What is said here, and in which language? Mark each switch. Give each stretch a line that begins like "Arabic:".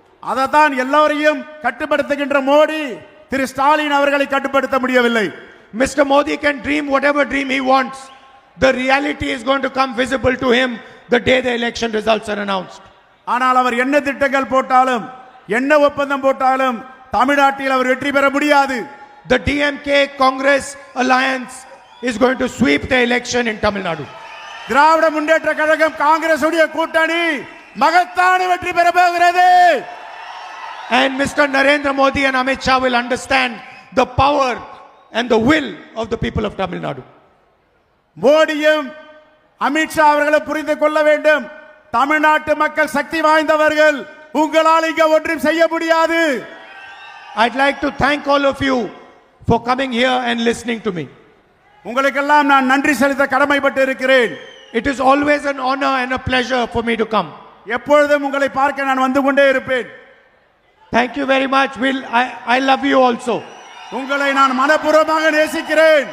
Tamil: அததான் எல்லோரையும் கட்டுப்படுத்துகின்ற மோடி திரு ஸ்டாலின் அவர்களை கட்டுப்படுத்த முடியவில்லை.
English: Mr. Modi can dream whatever dream he wants. The reality is going to come visible to him the day the election results are announced.
Tamil: ஆனால் அவர் என்ன திட்டங்கள் போட்டாலும் என்ன ஒப்பந்தம் போட்டாலும் தமிழ்நாட்டில் அவர் வெற்றி பெற முடியாது.
English: The DMK Congress alliance is going to sweep the election in Tamil Nadu.
Tamil: Dravida Munnetra Kazhagam Congress உடைய கூட்டணி மகத்தான வெற்றி பெற போகிறது.
English: And Mr. Narendra Modi and Amit Shah will understand the power and the will of the people of Tamil Nadu.
Tamil: மோடியும் அமித்ஷா அவர்களும் புரிந்து கொள்ள வேண்டும், தமிழ்நாட்டு மக்கள் சக்தி வாய்ந்தவர்கள், உங்களால் இங்க ஒன்றும் செய்ய முடியாது.
English: I'd like to thank all of you for coming here and listening to me.
Tamil: உங்களுக்கெல்லாம் நான் நன்றி செலுத்த கடமைப்பட்டு இருக்கிறேன்.
English: It is always an honor and a pleasure for me to come.
Tamil: எப்பொழுதும் உங்களை பார்க்க நான் வந்து கொண்டே இருப்பேன்.
English: Thank you very much. I love you also.
Tamil: உங்களை நான் மனப்பூர்வமாக நேசிக்கிறேன்.